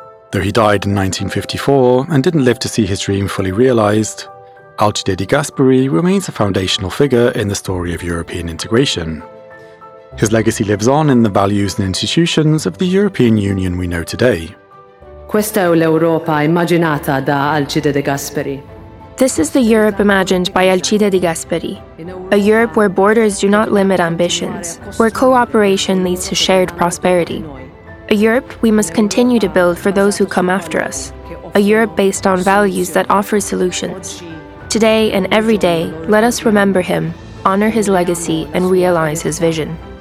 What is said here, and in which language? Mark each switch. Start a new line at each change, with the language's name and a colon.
English: Though he died in 1954 and didn't live to see his dream fully realised, Alcide De Gasperi remains a foundational figure in the story of European integration. His legacy lives on in the values and institutions of the European Union we know today.
Italian: Questa è l'Europa immaginata da Alcide De Gasperi.
English: This is the Europe imagined by Alcide De Gasperi. A Europe where borders do not limit ambitions, where cooperation leads to shared prosperity. A Europe we must continue to build for those who come after us. A Europe based on values that offer solutions. Today and every day, let us remember him, honor his legacy, and realize his vision.